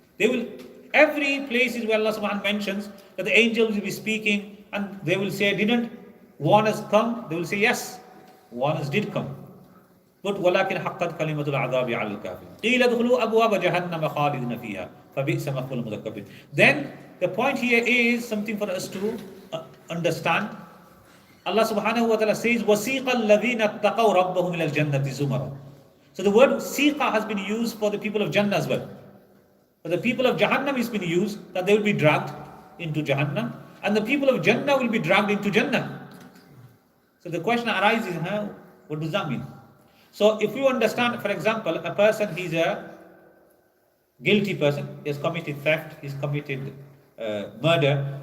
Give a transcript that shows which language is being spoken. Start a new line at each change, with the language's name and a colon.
English: They will, every place is where Allah subhanahu mentions that the angels will be speaking and they will say, didn't warners come? They will say, yes, warners did come. But
Arabic: وَلَٰكِنْ حَقَّتْ كَلِمَةُ الْعَذَابِ عَلَى الْكَافِرِينَ قِيلَ ادْخُلُوا أَبْوَابَ جَهَنَّمَ خَالِدِينَ فِيهَا فَبِئْسَ مَثْوَى الْمُتَكَبِّرِينَ.
English: Then the point here is something for us to understand. Allah subhanahu wa ta'ala says,
Arabic: وَسِيقَ الَّذِينَ اتَّقَوْا رَبَّهُمْ إِلَى الْجَنَّةِ زُمَرًا.
English: So the word siqa has been used for the people of Jannah as well. For the people of Jahannam has been used that they will be dragged into Jahannam, and the people of Jannah will be dragged into Jannah. So the question arises, what does that mean? So if you understand, for example, a person, he's a guilty person, he has committed theft, he's committed murder.